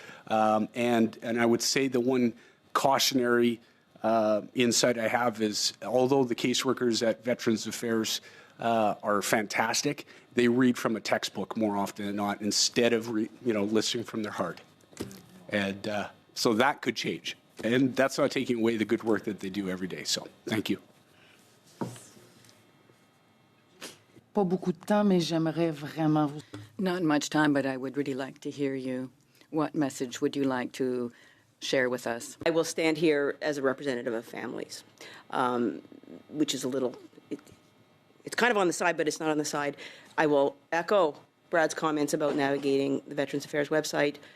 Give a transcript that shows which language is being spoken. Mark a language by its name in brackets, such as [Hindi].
[English] And I would say the one cautionary insight I have is, although the caseworkers at Veterans Affairs are fantastic, they read from a textbook more often than not instead of listening from their heart. And so that could change. And that's not taking away the good work that they do every day. So thank you. [French] Pas beaucoup de temps, mais j'aimerais vraiment vous... [English] Not much time, but I would really like to hear you. What message would you like to share with us? I will stand here as a representative of families, which is a little, it's kind of on the side, but it's not on the side. I will echo Brad's comments about navigating the Veterans Affairs website.